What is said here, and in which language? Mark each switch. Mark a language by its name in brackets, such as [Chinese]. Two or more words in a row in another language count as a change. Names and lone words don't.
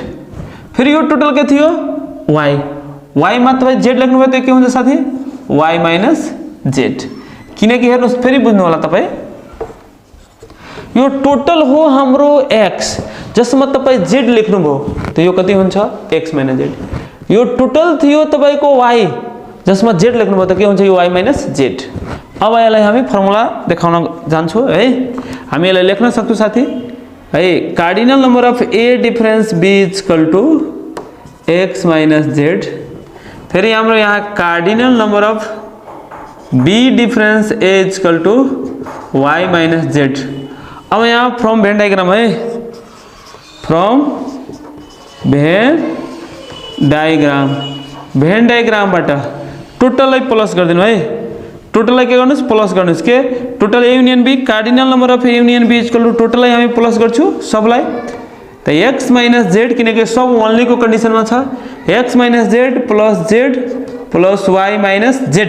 [Nepali] फेरि यो टोटल के थियो y, y मा तपाई z लेख्नु भयो त के हुन्छ साथी [English] y minus z, [Nepali] किनकि हेर्नुस् फेरि बुझ्नु होला तपाई, यो टोटल हो हाम्रो x जसमा तपाई z लेख्नु भयो त यो कति हुन्छ [English] x minus z. [Nepali] यो टोटल थियो तपाईको y जसमा z लेख्नु भयो त के हुन्छ यो [English] y minus z. [Nepali] अब यसलाई हामी फर्मुला देखाउन जान्छौं है। हामी यसलाई लेख्न सक्छौं साथी है, [English] cardinal number of a difference b is equal to x minus z. [Nepali] फेरि हाम्रो यहाँ [English] cardinal number of b difference a is equal to y minus z. [Nepali] अब यहाँ [English] from Venn diagram [Nepali] है, फ्रम भेन डायग्रामबाट टोटललाई प्लस गरिदिनु है। टोटललाई के गर्नुस् प्लस गर्नुस् के [English] total A union B cardinal number of A union B equal to [Nepali] टोटललाई हामी प्लस गर्छु सबलाई त [English] x minus z [Nepali] किनकि सब ओन्ली को कन्डिसनमा छ [English] x minus z plus y minus z.